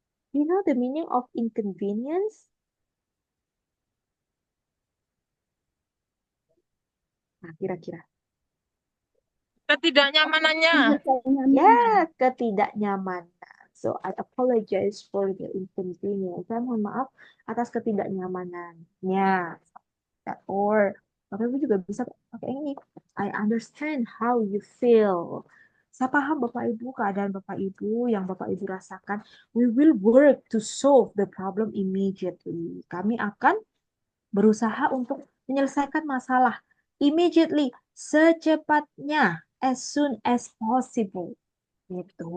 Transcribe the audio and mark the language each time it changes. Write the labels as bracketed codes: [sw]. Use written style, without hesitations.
[en] You know the meaning of inconvenience? [id] Nah, kira-kira. Ketidaknyamanannya. Ya, ketidaknyamanan. [en] So, I apologize for the inconvenience. [id] Saya mohon maaf atas ketidaknyamanannya. Or, Bapak Ibu juga bisa pakai ini. [en] I understand how you feel. [id] Saya paham Bapak Ibu, keadaan Bapak Ibu yang Bapak Ibu rasakan. [en] We will work to solve the problem immediately. [id] Kami akan berusaha untuk menyelesaikan masalah immediately, secepatnya, [en] as soon as possible. [id] Gitu.